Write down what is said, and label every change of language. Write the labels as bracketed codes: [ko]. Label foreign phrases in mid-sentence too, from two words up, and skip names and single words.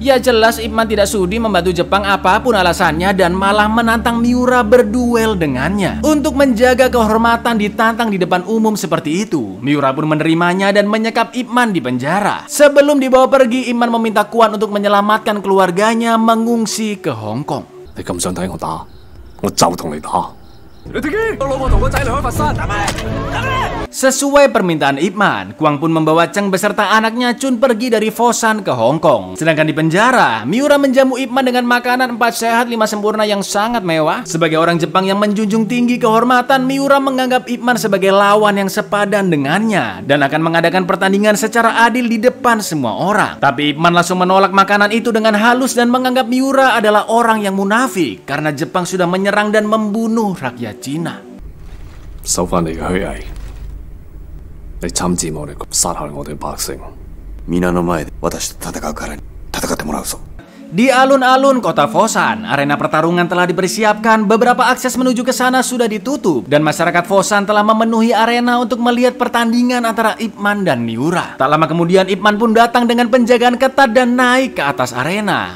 [id] Ya jelas Ip Man tidak sudi membantu Jepang apapun alasannya dan malah menantang Miura berduel dengannya. Untuk menjaga kehormatan ditantang di depan umum seperti itu, Miura pun menerimanya dan menyekap Ip Man di penjara. Sebelum dibawa pergi, Ip Man meminta Quan untuk menyelamatkan keluarganya mengungsi ke Hong Kong. [yue] 你咁想睇我打，我就同你打。 [id] Sesuai permintaan Ip Man, Quang pun membawa Cheng beserta anaknya Chun pergi dari Fosan ke Hong Kong. Sedangkan di penjara, Miura menjamu Ip Man dengan makanan 4 sehat 5 sempurna yang sangat mewah. Sebagai orang Jepang yang menjunjung tinggi kehormatan, Miura menganggap Ip Man sebagai lawan yang sepadan dengannya dan akan mengadakan pertandingan secara adil di depan semua orang. Tapi Ip Man langsung menolak makanan itu dengan halus dan menganggap Miura adalah orang yang munafik karena Jepang sudah menyerang dan membunuh rakyat Cina. [yue] 收翻你嘅虛偽，你參戰我哋殺害我哋百姓。 [ja] 皆の前で私と戦うからに戦ってもらうぞ。 [id] Di alun-alun kota Fosan, arena pertarungan telah dipersiapkan, beberapa akses menuju ke sana sudah ditutup, dan masyarakat Fosan telah memenuhi arena untuk melihat pertandingan antara Ip Man dan Miura. Tak lama kemudian Ip Man pun datang dengan penjagaan ketat dan naik ke atas arena.